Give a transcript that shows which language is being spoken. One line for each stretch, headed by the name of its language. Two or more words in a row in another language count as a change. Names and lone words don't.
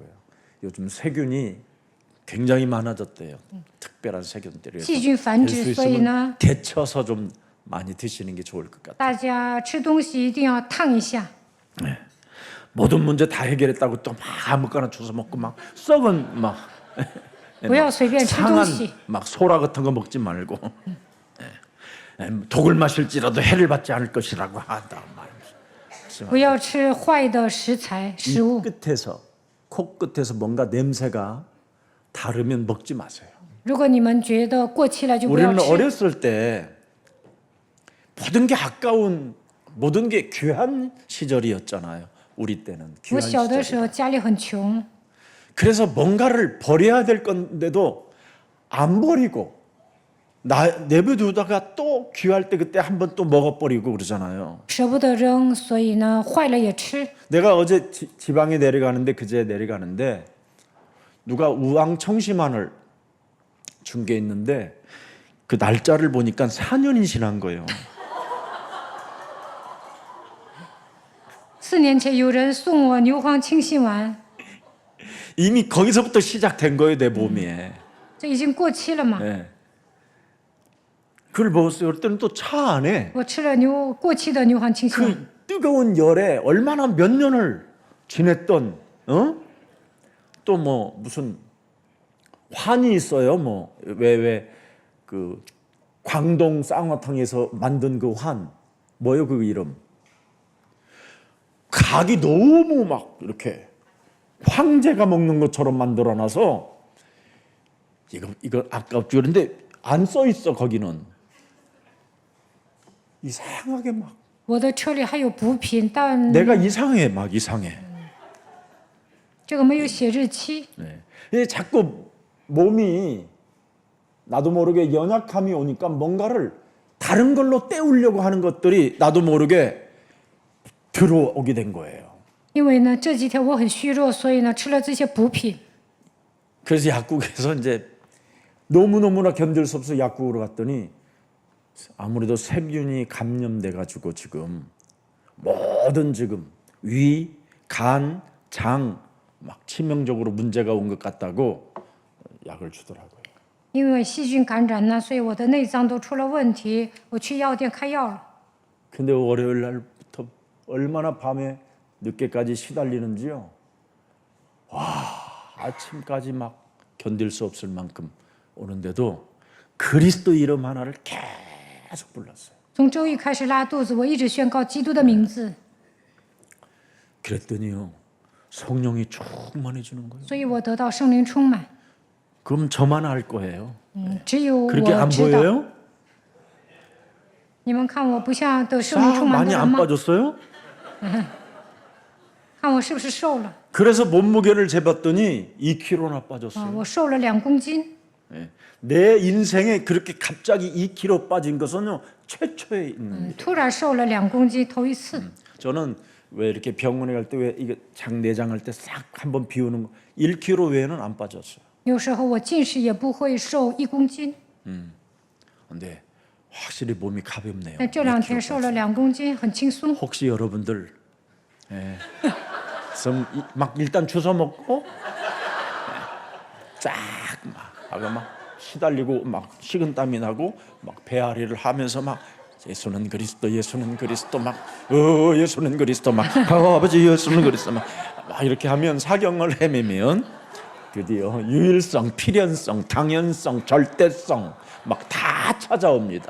Korean: 요즘 세균이 굉장히 많아졌대요. 특별한 세균들이.
Chinese: 细菌繁殖，所以呢，
Korean: 데쳐서 좀 많이 드시는 게 좋을 것 같아요.
Chinese: 大家吃东西一定要烫一下。
Korean: 모든 문제 다 해결했다고 또 막 아무거나 주워 먹고 막 썩은 막
Chinese: 不要随便吃东
Korean: 상한
Chinese: 西。
Korean: 막 소라 같은 거 먹지 말고 독을 마실지라도 해를 받지 않을 것이라고 한다 말이죠.
Chinese: 不要吃坏的食材食
Korean: 이
Chinese: 物。
Korean: 끝에서 코끝에서 뭔가 냄새가 다르면 먹지 마세요.
Chinese: 如果你们觉得过期了，就不要
Korean: 우리는
Chinese: 吃。
Korean: 어렸을 때 모든 게 아까운 모든 게 귀한 시절이었잖아요. 우리 때는
Chinese: 我
Korean: 귀한
Chinese: 小的时
Korean: 시절.
Chinese: 候家里很穷，
Korean: 그래서 뭔가를 버려야 될 건데도 안 버리고 내버려두다가 또 귀할 때 그때 한번 또 먹어버리고 그러잖아요.
Chinese: 舍不得扔，所以呢，坏了也吃。
Korean: 내가 어제 지방에 내려가는데 그제 내려가는데 누가 우황 청심환을 준 게 있는데 그 날짜를 보니까 4년이 지난 거예요.
Chinese: 4 年前有人送我牛黄清心丸，
Korean: 이미 거기서부터 시작된 거예요 내 몸에.
Chinese: 这已经过期了嘛。
Korean: 네. 그걸 먹었어요. 그럴 때는 또 차 안에
Chinese: 我吃了过期的牛黄清心丸，
Korean: 그 뜨거운 열에 얼마나 몇 년을 지냈던 또 뭐 무슨 환이 있어요. 뭐 왜 그 광동 쌍화탕에서 만든 그 환 뭐요 그 이름 각이 너무 막 이렇게 황제가 먹는 것처럼 만들어놔서 이거 아깝죠. 그런데 안 써 있어 거기는 이상하게 막
Chinese: 我的车里还有补品，但
Korean: 내가 이상해 막 이상해.
Chinese: 这个没有写日期。
Korean: 네. 이게 자꾸 몸이 나도 모르게 연약함이 오니까 뭔가를 다른 걸로 때우려고 하는 것들이 나도 모르게 들어오게 된 거예요.
Chinese: 因为呢这几天我很虚弱，所以呢吃了这些补品。
Korean: 그래서 약국에서 이제 너무너무나 견딜 수 없어 약국으로 갔더니 아무래도 세균이 감염돼 가지고 지금 모든 지금 위, 간, 장 막 치명적으로 문제가 온 것 같다고 약을 주더라고요.
Chinese: 因为细菌感染呢，所以我的内脏都出了问题，我去药店开药了。
Korean: 근데 월요일 날부터 얼마나 밤에 늦게까지 시달리는지요. 와, 아침까지 막 견딜 수 없을 만큼 오는데도 그리스도 이름 하나를 계속 불렀어요.
Chinese: 从周一开始拉肚子，我一直宣告基督的名字，
Korean: 그랬더니요. 성령이 충만해지는 거예요.
Chinese: 所以我得到圣灵充满。
Korean: 그럼 저만 알 거예요.
Chinese: 只有
Korean: 그렇게
Chinese: 我
Korean: 안
Chinese: 知道。
Korean: 보여요?
Chinese: 你们看我不像得圣灵
Korean: 싹
Chinese: 充满的
Korean: 많이
Chinese: 人
Korean: 안
Chinese: 吗？
Korean: 빠졌어요?
Chinese: 看我是不是瘦了？
Korean: 그래서 몸무게를 재봤더니 2kg나 啊， 빠졌어요.
Chinese: 我瘦了2公斤。
Korean: 예. 내 인생에 그렇게 갑자기 2kg 빠진 것은요 최초에 있는.
Chinese: 突然瘦了2公斤，头一次。
Korean: 저는 왜 이렇게 병원에 갈 때 왜 이게 장내장 할 때 싹 한번 비우는 거 1kg 외에는 안 빠졌어요.
Chinese: 有时候我近视也不会瘦1公斤，
Korean: 근데 확실히 몸이 가볍네요.
Chinese: 但这2天瘦了2公斤，很轻松。
Korean: 혹시 여러분들 막 일단 주워 먹고 쫙막 하고 막 시달리고 막 식은땀이 나고 막 배앓이를 하면서 막 예수는 그리스도 예수는 그리스도 막 예수는 그리스도 막 아버지 예수는 그리스도 막 이렇게 하면 사경을 헤매면 드디어 유일성, 필연성, 당연성, 절대성 막 다 찾아옵니다.